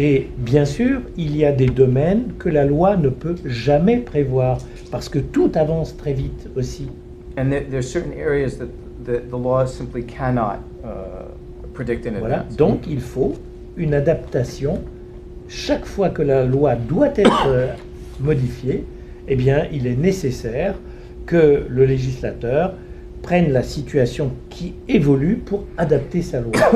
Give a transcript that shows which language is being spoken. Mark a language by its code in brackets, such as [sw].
[fr] Et bien sûr, il y a des domaines que la loi ne peut jamais prévoir, parce que tout avance très vite aussi. [en] And there are certain areas that the law simply cannot predict in [fr] Voilà. [en] advance. [fr] Donc il faut une adaptation. Chaque fois que la loi doit être modifiée, eh bien, il est nécessaire que le législateur prenne la situation qui évolue pour adapter sa loi.